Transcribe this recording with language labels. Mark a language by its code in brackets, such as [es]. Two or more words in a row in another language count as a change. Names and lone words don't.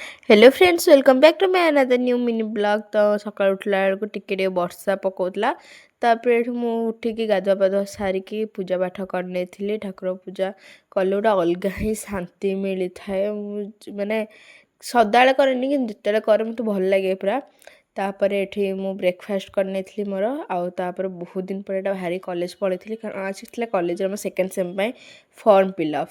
[en] Hello friends welcome back to my another new mini vlog. [or] ତ ସକାଳୁ ଉଠିଲା ବେଳକୁ ଟିକେ ବର୍ଷା ପକଉଥିଲା। ତାପରେ ଏଠୁ ମୁଁ ଉଠିକି ଗାଧୁଆ ପାଧୁଆ ସାରିକି ପୂଜା ପାଠ କରିନେଇଥିଲି। ଠାକୁର ପୂଜା କଲେ ଗୋଟେ ଅଲଗା ହିଁ ଶାନ୍ତି ମିଳିଥାଏ। ମାନେ ସଦାବେଳେ କରେନି କିନ୍ତୁ ଯେତେବେଳେ କରେ ମୋତେ ଭଲ ଲାଗେ ପୁରା। ତାପରେ ଏଠି ମୁଁ ବ୍ରେକଫାଷ୍ଟ କରିନେଇଥିଲି ମୋର। ଆଉ ତାପରେ ବହୁତ ଦିନ ପରେ ଏଇଟା ବାହାରି କଲେଜ ପଳେଇଥିଲି କାରଣ ଆଜି ଥିଲା କଲେଜର ମୋ [en] second sem [or] ପାଇଁ [en] form fillup.